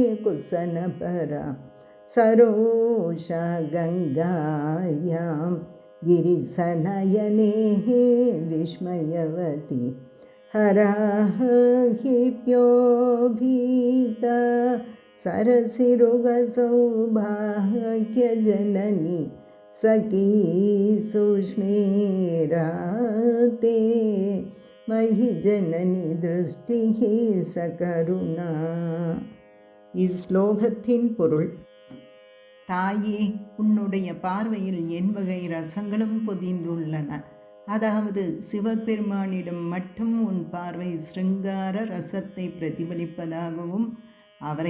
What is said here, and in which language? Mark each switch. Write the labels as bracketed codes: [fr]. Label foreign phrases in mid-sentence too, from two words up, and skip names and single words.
[sa] कुसनपरा, सरोषा गङ्गायां, गिरिसनयने विस्मयवती हराहिप्यो भीता सरसिरुगसौभाग्यजननी सखी सुष्मेराते मयि जननी दृष्टिः सकरुणा. [ta] இஸ்லோகத்தின் பொருள்: தாயே, உன்னுடைய பார்வையில் என் வகை ரசங்களும் பொதிந்துள்ளன. அதாவது சிவபெருமானிடம் மட்டும் உன் பார்வை சிருங்கார ரசத்தை பிரதிபலிப்பதாகவும் அவரை